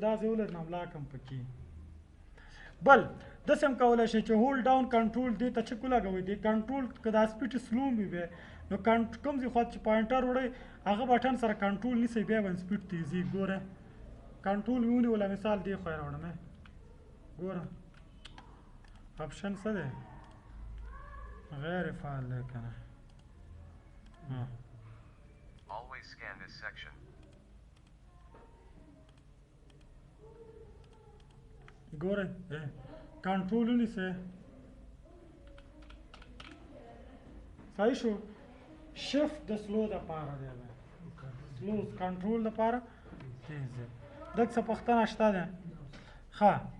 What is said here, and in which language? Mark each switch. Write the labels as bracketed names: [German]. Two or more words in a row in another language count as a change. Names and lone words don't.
[Pashto] دا ځای ولري نملاک هم پکې بل داسې هم کولی شئ چې [English] hold down [Pashto] کنټرول دې ته چک ولګوئ دې کنټرول که دا [English] speed slow [Pashto] وي بیا نو کوم ځای خوا چې پوینټر وړئ هغه بټن سره کنټرول نیسئ بیا به سپیډ تیزي ګوره کنټرول مې ونیوله مثال دې خوا یې راوړم ګوره آپشن څه دی غیر فعال دی که نه [English] Always scan this section. [Pashto] ګوره کنټرول ونیسئ صحیح شو شفت د سلو دپاره دی سلو کنټرول دپاره تیز دی دک څه پوښتنه شته ده ښه